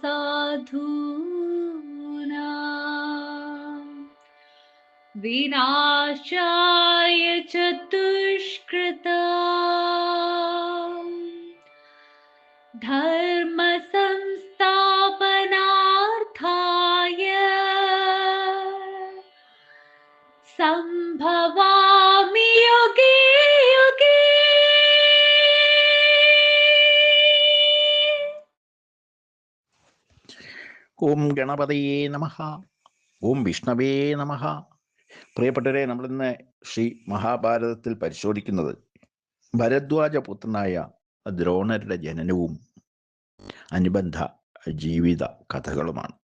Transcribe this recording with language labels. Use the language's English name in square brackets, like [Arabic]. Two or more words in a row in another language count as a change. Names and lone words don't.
[Sanskrit] साधूनां विनाशाय च दुष्कृतां, धर्म संस्थापनार्थाय संभवामि युगे युगे। ഓം ഗണപതയേ നമഃ. ഓം വിഷ്ണവേ നമഃ. [Malayalam] പ്രിയപ്പെട്ടവരെ, നമ്മളിന്ന് ശ്രീ മഹാഭാരതത്തിൽ പരിശോധിക്കുന്നത് ഭരദ്വാജപുത്രനായ ദ്രോണരുടെ ജനനവും അനുബന്ധ ജീവിത കഥകളുമാണ്.